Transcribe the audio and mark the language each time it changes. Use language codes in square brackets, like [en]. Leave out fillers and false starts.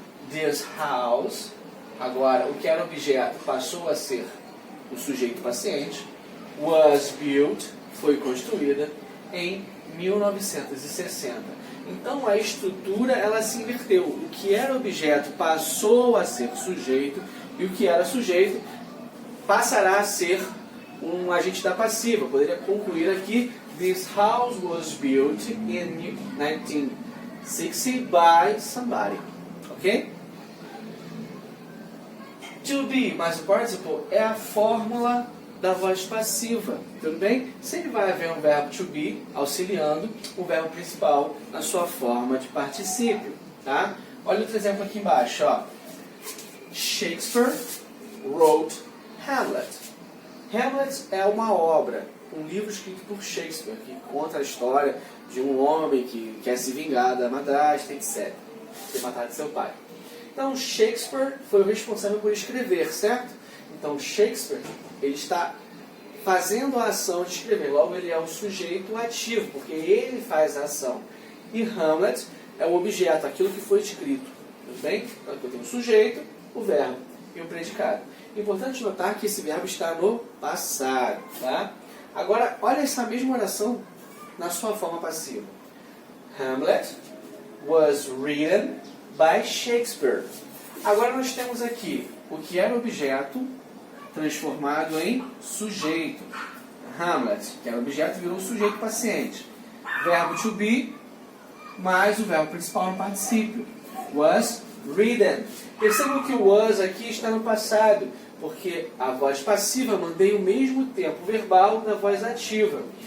[en] This house, [pt] agora o que era objeto passou a ser o sujeito paciente, [en] was built, [pt] foi construída em 1960. Então a estrutura ela se inverteu. O que era objeto passou a ser sujeito e o que era sujeito passará a ser um agente da passiva. Eu poderia concluir aqui: [en] This house was built in 1960 by somebody. [pt] Ok? To be mais o participle é a fórmula da voz passiva, tudo bem? Sempre vai haver um verbo to be auxiliando o verbo principal na sua forma de particípio, tá? Olha outro exemplo aqui embaixo, ó. [en] Shakespeare wrote Hamlet. [pt] Hamlet é uma obra, um livro escrito por Shakespeare, que conta a história de um homem que quer se vingar da madrasta, etc. Ter matado seu pai. Então, Shakespeare foi o responsável por escrever, certo? Então, Shakespeare, ele está fazendo a ação de escrever. Logo, ele é o sujeito ativo, porque ele faz a ação. E Hamlet é o objeto, aquilo que foi escrito. Tudo bem? Então, aqui eu tenho o sujeito, o verbo e o predicado. Importante notar que esse verbo está no passado. Tá? Agora, olha essa mesma oração na sua forma passiva. [en] Hamlet was written by Shakespeare. [pt] Agora nós temos aqui o que era objeto transformado em sujeito. Hamlet, que era objeto, virou sujeito paciente. Verbo to be, mais o verbo principal no particípio. [en] Was written. [pt] Percebam que o was aqui está no passado, porque a voz passiva mantém o mesmo tempo verbal da voz ativa.